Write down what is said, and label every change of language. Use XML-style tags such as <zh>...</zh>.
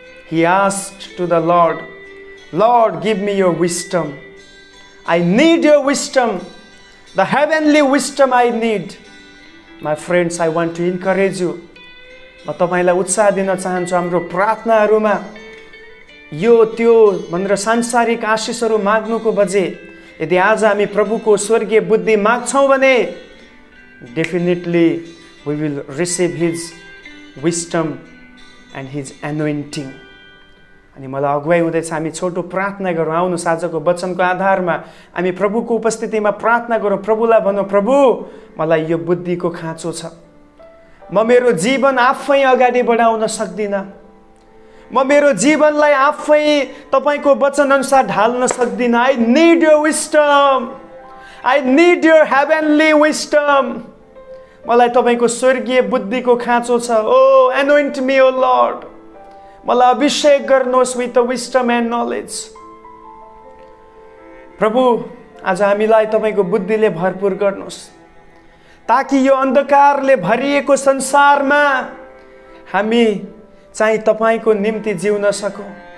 <en>He asked to the Lord, Lord, give me your wisdom. I need your wisdom. The heavenly wisdom I need. My friends, I want to encourage you.</en> <ne>म तपाईलाई उत्साह दिन चाहन्छु हाम्रो प्रार्थनाहरूमा यो त्यो भनेर सांसारिक आशिषहरू माग्नुको बजे यदि आज हामी प्रभुको स्वर्गीय बुद्धि माग्छौँ भने</ne> <en>Definitely we will receive his wisdom and his anointing.</en> <ne>अनि मलाई अगुवाई हुँदैछ हामी छोटो प्रार्थना गरौँ। आउनुहोस् आजको वचनको आधारमा हामी प्रभुको उपस्थितिमा प्रार्थना गरौँ। प्रभुलाई भनौँ, प्रभु मलाई यो बुद्धिको खाँचो छ, म मेरो जीवन आफै अगाडि बढाउन सक्दिनँ, म मेरो जीवनलाई आफै तपाईँको वचन अनुसार ढाल्न सक्दिनँ।</ne> <en>I need your wisdom, I need your heavenly wisdom.</en> <ne>मलाई तपाईँको स्वर्गीय बुद्धिको खाँचो छ।</ne> <en>oh anoint me oh Lord,</en> <ne>मलाई अभिषेक गर्नुहोस्</ne> <en>With the wisdom and knowledge.</en> <ne>प्रभु आज हामीलाई तपाईँको बुद्धिले भरपुर गर्नुहोस् ताकि यो अन्धकारले भरिएको संसारमा हामी चाहिँ तपाईँको निम्ति जिउन सकौँ।</ne>